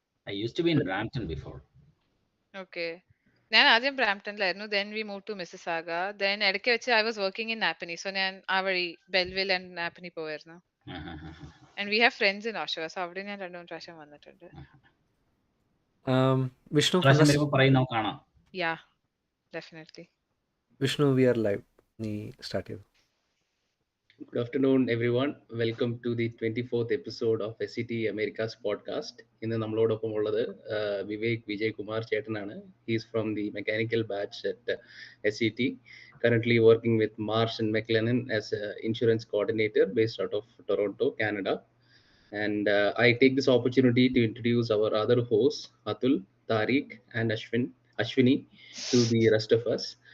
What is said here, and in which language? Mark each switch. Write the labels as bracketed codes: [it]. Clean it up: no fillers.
[en] I used to be in Brampton before. Okay. [ml] ഞാൻ ആദ്യം ബ്രാംപ്ടണിലായിരുന്നു. [en] Then we moved to Mississauga. Then [ml] ഇടയ്ക്ക് വെച്ച് [en] I was working in Napanee. [ml] So ഞാൻ ആ വഴി ബെൽവിൽ and Napanee പോവായിരുന്നു. [en] And we have friends in Oshawa. [ml] So അവിടെ ഞാൻ 2-3 പ്രാവശ്യം വന്നിട്ടുണ്ട്. [en] Vishnu, [ml] പ്രാവശ്യം വരുമ്പോൾ പറയുന്നോ കാണാം. [en] Yeah, definitely. Vishnu, we are live. [ml] നീ സ്റ്റാർട്ട് ചെയ്തു. [en] Good afternoon, everyone. Welcome to the 24th episode of SCT America's podcast. [ml] ഇന്ന് നമ്മളോടൊപ്പം ഉള്ളത് വിവേക് വിജയകുമാർ ചേട്ടനാണ്. [en] He's from the mechanical batch at SCT, currently working with Marsh Mclennan as an insurance coordinator based out of Toronto, Canada. And I take this opportunity to introduce our other hosts, Atul, Tariq, and Ashwini, to the rest of us.